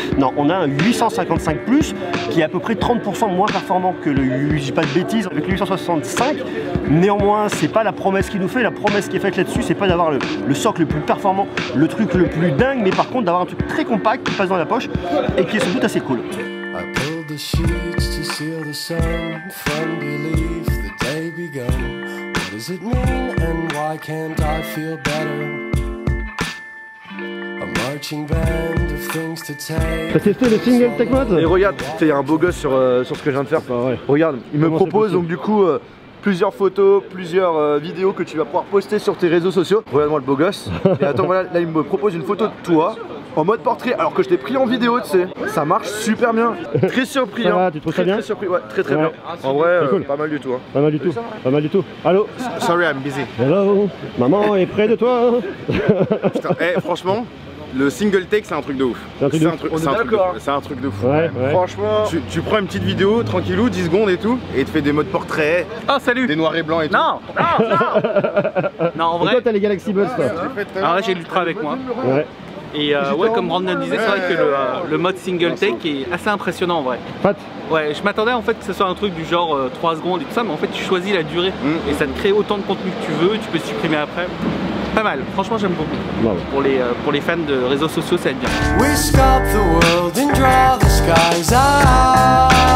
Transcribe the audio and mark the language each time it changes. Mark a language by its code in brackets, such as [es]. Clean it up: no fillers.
[fr] Non, on a un 855 Plus qui est à peu près 30% moins performant que le, je dis pas de bêtises, avec le 865. Néanmoins c'est pas la promesse qu'il nous fait. La promesse qui est faite là-dessus c'est pas d'avoir le socle le plus performant, le truc le plus dingue, mais par contre d'avoir un truc très compact qui passe dans la poche et qui est sans doute assez cool. [en] The sheets to seal the sun from belief the day begun. What does it mean and why can't I feel better? A marching band of things to take. [fr] T'as testé le single tech mode? Et regarde, il y a un beau gosse sur ce que je viens de faire. Bah ouais. Regarde, il me propose donc du coup plusieurs photos, plusieurs vidéos que tu vas pouvoir poster sur tes réseaux sociaux. Regarde-moi le beau gosse. Et attends, voilà, là il me propose une photo de toi en mode portrait, alors que je t'ai pris en vidéo, tu sais. Ça marche super bien. Très surpris. Ça va, tu trouves ça bien? Très surpris, ouais, très bien. En vrai, cool. Pas mal du tout. Hein. Pas mal du tout. Pas mal du tout. Allô? [en] Sorry, I'm busy. [fr] Hello. Maman est près de toi. Putain, franchement, le single take c'est un truc de ouf. C'est un truc de fou. Ouais. Franchement, tu prends une petite vidéo, tranquillou, 10 secondes et tout, et tu fais des modes portrait. Oh salut. Des noirs et blancs et tout. Non. Non, en vrai. Toi t'as les Galaxy Buds toi. Alors là j'ai l'Ultra avec moi. Ouais. Et ouais, comme Brandon disait, c'est vrai que le mode single take est assez impressionnant en vrai. Pat. Ouais, je m'attendais en fait que ce soit un truc du genre 3 secondes et tout ça, mais en fait tu choisis la durée et ça te crée autant de contenu que tu veux, tu peux supprimer après. Pas mal, franchement j'aime beaucoup. Wow. Pour les fans de réseaux sociaux, ça va être bien. [en] We sculpt the world and draw the skies out.